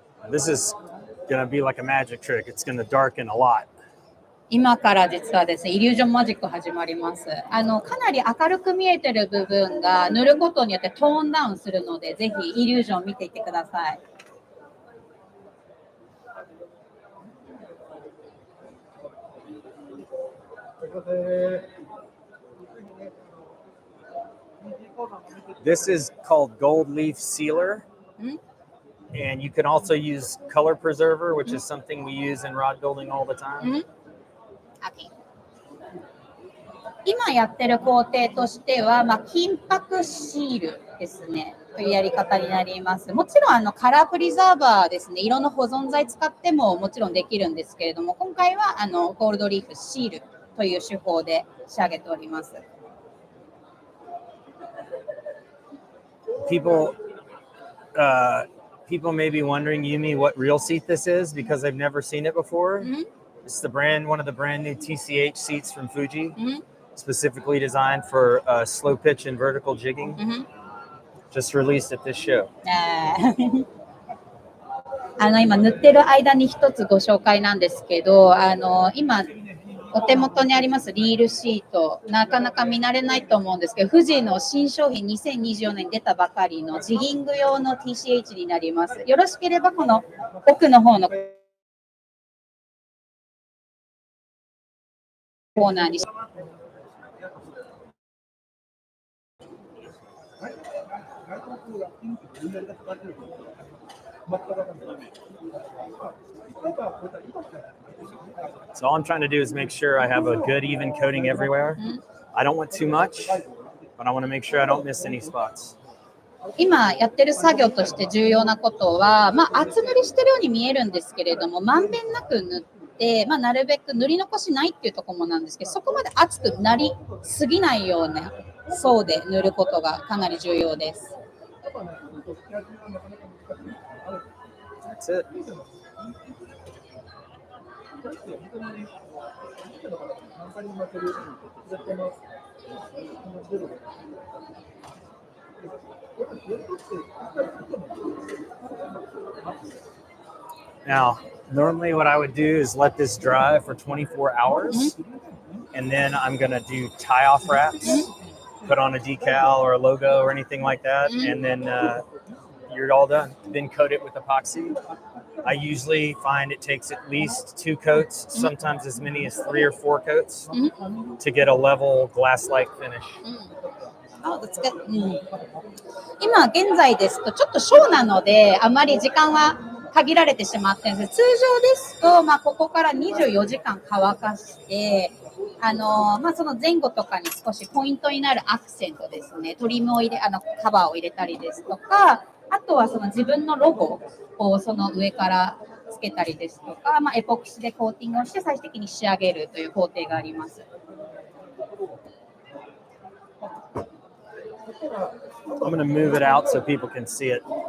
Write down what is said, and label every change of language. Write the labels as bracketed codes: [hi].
[en] This is going to be like a magic trick. It's going to darken a lot. [ja] 今から実はですね、イリュージョンマジック始まります。かなり明るく見えてる部分が塗ることによってトーンダウンするので、ぜひイリュージョンを見ていってください。 [en] This is called gold leaf sealer. And you can also use color preserver, which is something we use in rod building all the time. [ja] 今やってる工程としては、金箔シールですねというやり方になります。もちろんカラープリザーバーですね、色の保存剤使ってももちろんできるんですけれども、今回はゴールドリーフシールという手法で仕上げております。 [en] People may be wondering, Yumi, what real seat this is because I've never seen it before. It's one of the brand new TCH seats from Fuji, specifically designed for slow pitch and vertical jigging. Just released at this show. [ja] 今塗ってる間に一つご紹介なんですけど、今お手元にありますリールシート、なかなか見慣れないと思うんですけど、富士の新商品2024年に出たばかりのジギング用の TCH になります。よろしければこの奥の方のコーナーに [en] So all I'm trying to do is make sure I have a good even coating everywhere. I don't want too much, but I want to make sure I don't miss any spots. [ja] 今やってる作業として重要なことは、厚塗りしてるように見えるんですけれども、まんべんなく塗って、なるべく塗り残しないっていうところもなんですけど、そこまで厚くなりすぎないような層で塗ることがかなり重要です。 [en] That's it. Now, normally what I would do is let this dry for 24 hours, and then I'm going to do tie-off wraps, put on a decal or a logo or anything like that, and then you're all done. Then coat it with epoxy. I usually find it takes at least 2 coats, sometimes as many as 3 or 4 coats, to get a level glass-like finish. Oh, that's good. [ja] 今現在ですとちょっとショーなのであまり時間は限られてしまってるんです。通常ですと、ここから24時間乾かして、その前後とかに少しポイントになるアクセントですね、トリムを入れ、カバーを入れたりですとか、あとはその自分のロゴをその上からつけたりですとか、エポキシでコーティングをして最終的に仕上げるという工程があります。 [en] I'm going to move it out so people can see it.